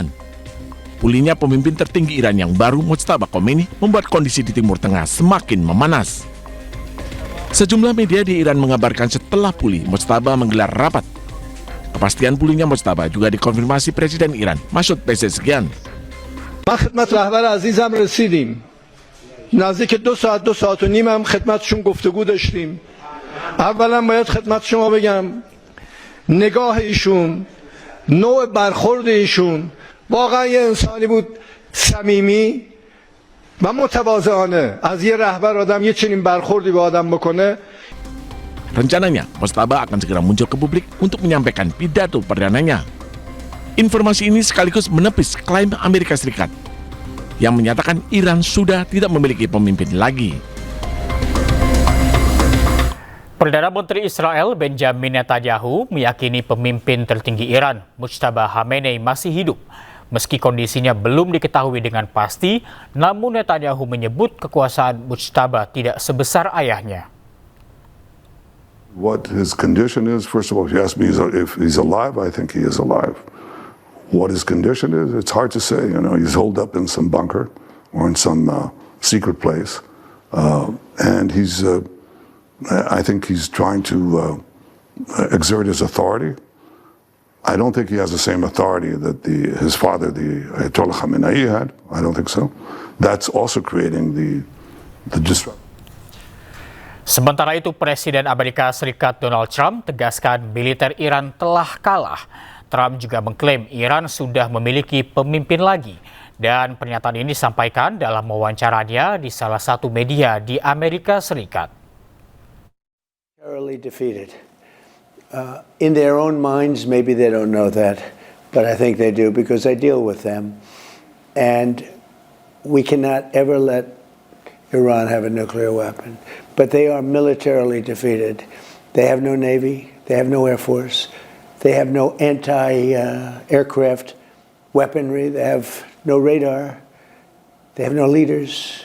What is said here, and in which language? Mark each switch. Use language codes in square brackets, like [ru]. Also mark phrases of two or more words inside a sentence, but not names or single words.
[id] Pulihnya pemimpin tertinggi Iran yang baru, Mujtaba Khomeini, membuat kondisi di Timur Tengah semakin memanas. Sejumlah media di Iran mengabarkan setelah pulih, Mujtaba menggelar rapat. Kepastian pulihnya Mujtaba juga dikonfirmasi Presiden Iran, Masoud Pezeshkian. [fa] ما خدمت رهبر عزیزم رسیدیم. نزدیک 2 ساعت و نیم هم خدمتشون گفتگو داشتیم. اولا باید خدمت شما بگم نگاه ایشون، نوع برخورد ایشون واقعا یه انسانی بود صمیمی و متواضعانه. از یه رهبر آدم یه چنین برخوردی به آدم بکنه. [id] Rencananya, Mujtaba akan segera muncul ke publik untuk menyampaikan pidato perdananya. Informasi ini sekaligus menepis klaim Amerika Serikat yang menyatakan Iran sudah tidak memiliki pemimpin lagi. Perdana Menteri Israel Benjamin Netanyahu meyakini pemimpin tertinggi Iran, Mujtaba Khamenei, masih hidup. Meski kondisinya belum diketahui dengan pasti, namun Netanyahu menyebut kekuasaan Mujtaba tidak sebesar ayahnya. [en] What his condition is, first of all, if you ask me if he's alive, I think he is alive. What his condition is, it's hard to say. You know, he's holed up in some bunker or in some secret place. And he's, I think he's trying to exert his authority. I don't think he has the same authority that his father, the Ayatollah Khamenei, had. I don't think so. That's also creating the disruption. [id] Sementara itu, Presiden Amerika Serikat Donald Trump tegaskan militer Iran telah kalah. Trump juga mengklaim Iran sudah memiliki pemimpin lagi. Dan pernyataan ini disampaikan dalam wawancaranya di salah satu media di Amerika Serikat. [en] Defeated. In their own minds, maybe they don't know that, but I think they do because I deal with them. And we cannot ever let Iran have a nuclear weapon. But they are militarily defeated. They have no navy, they have no air force, they have no anti-aircraft weaponry, they have no radar, they have no leaders.